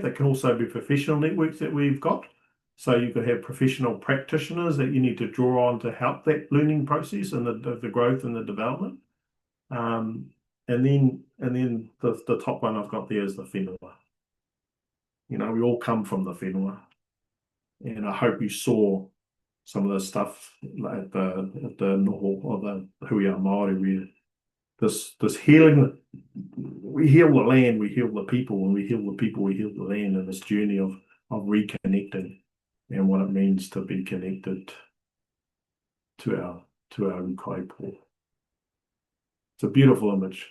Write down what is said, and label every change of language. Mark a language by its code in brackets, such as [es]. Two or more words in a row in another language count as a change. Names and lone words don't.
[en] They can also be professional networks that we've got. So you could have professional practitioners that you need to draw on to help that learning process and the growth and the development. And then the top one I've got there is the whenua. You know, we all come from the whenua. And I hope you saw some of the stuff at the noho or the [mi] hui a Māori, [en] where this healing, we heal the land, we heal the people, and we heal the people, we heal the land, and this journey of reconnecting and what it means to be connected to our ukaipo. It's a beautiful image.